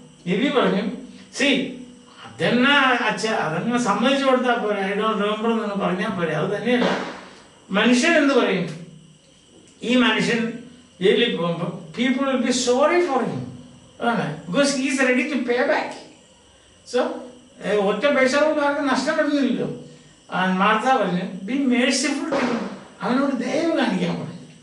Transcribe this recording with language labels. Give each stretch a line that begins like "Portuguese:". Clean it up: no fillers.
Malayalam: രവി പറഞ്ഞു, സി അതെന്നാ അച്ഛ, അതങ്ങനെ സമ്മതിച്ചു കൊടുത്താൽ പോരെ,
English: I don't remember
Malayalam: എന്നൊക്കെ പറഞ്ഞാൽ പോരെ. അത് തന്നെയല്ല, മനുഷ്യൻ എന്ത് പറയും, ഈ മനുഷ്യൻ ജയിലിൽ പോകുമ്പോൾ
English: people will be sorry for him, because he is ready to pay back.
Malayalam: So ഒറ്റ പൈസ കൊണ്ട് ആർക്കും നഷ്ടപ്പെടുന്നില്ലല്ലോ. മാർത്ത പറഞ്ഞു,
English: be merciful to him,
Malayalam: അവനോട് ദയവ് കാണിക്കാൻ പറഞ്ഞു.